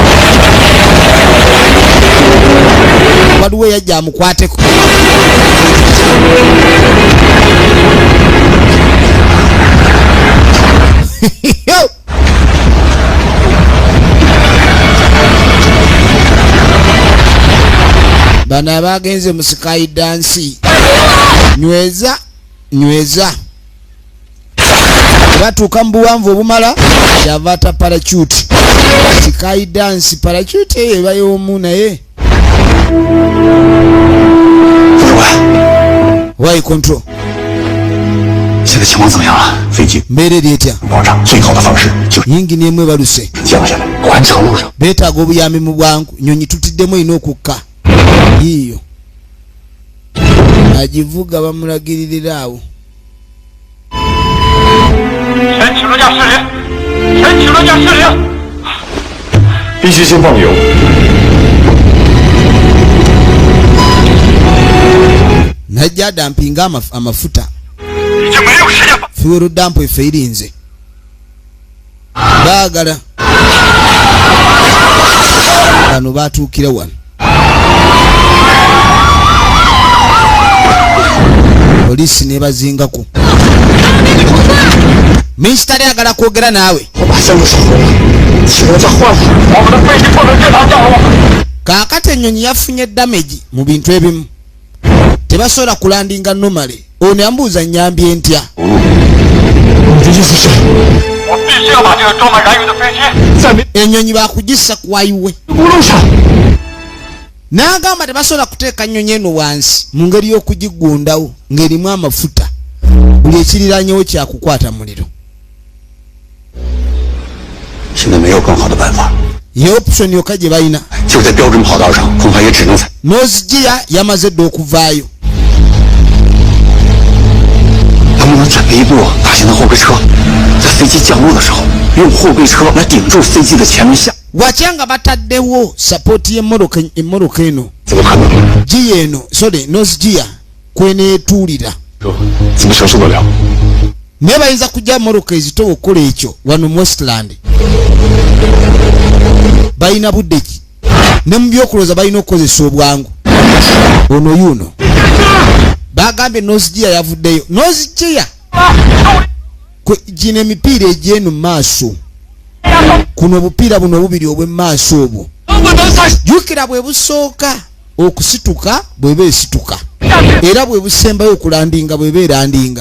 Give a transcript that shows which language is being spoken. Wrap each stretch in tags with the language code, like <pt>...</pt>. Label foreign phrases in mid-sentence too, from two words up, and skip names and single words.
<lg>waliwo yajja amukwateko bano abagenze mu</lg> <en>sky dance</en> <lg>nyweza batuuka mu buwanvu obumala yava ata parachuti</lg> <en>sky dance</en> <lg>parachuti eyo eba y'omu naye</lg> <en>why control</en> <zh>现在情况怎么样了？飞机</zh> <lg>mbeera eri etya</lg> <zh>保障最好的方式就是</zh> <lg>yingini emu ebaluse</lg> <zh>降下来，环城路上</zh> <lg>beetaaga obuyambi mu bwangu nyonyi tutiddemu erina okukka yiiyo agivuga bamulagiririra awo</lg> <zh>全体轮驾驶令，全体轮驾驶令，必须先放油。</zh> <lg>najja adampinga amafuta</lg> <zh>已经没有时间。</zh> <en>fuel dump</en> <lg>efe irinze baagala bano batuukira wano polisi nebazingako minisitale agala kwogera naawe</lg> <zh>我把线路收回了，请我再换换。我们的飞机不能正常降落。</zh> <lg>kaakati ennyonyi yafunye damage mu bintu ebimu tebasobola kulandinga nomale ono yambuuza nnyambye ntya</lg> <zh>你的意思是？我必须要把这个装满燃油的飞机在没</zh> <lg>ennyonyi bakugissa ku wayiwe</lg> <zh>公路上。</zh> <lg>n'agamba tebasobola kuteeka nnyonyi eno wansi mu ngeri y'okugigundawo ng'erimu amafuta buli ekiriranyewo kyakukwata muliro</lg> <zh>现在没有更好的办法，</zh> <lg>ye option yokka gye balina</lg> <zh>就在标准跑道上，恐怕也只能采。</zh> <lg>nozigiya yamaze dda okuvaayo</lg> <zh>能不能准备一部大型的后备车，在飞机降落的时候，用后备车来顶住飞机的前面下？</zh> <lg>wakyanga bataddewo sapooti y'emmoloka eno</lg> <zh>怎么可能？</zh> <lg>giya eno sorry nozigiya kweneetuulira</lg> <zh>怎么承受得了？</zh> <lg>naye bayinza kujja mmoloka ezitowa okukola ekyo wano mu westland balina budde ki ne mu byokulooza balina okukozesa obwangu ono yuno bagambye nozigiya yavuddeyo nozigiya gino emipiira egy'eno mu maaso kuno obupiira buno obubiri obw'emmaaso obwo jjukira bwe busooka okusituka bweba esituka era bwe busembayo okulandinga bweba erandinga.</lg>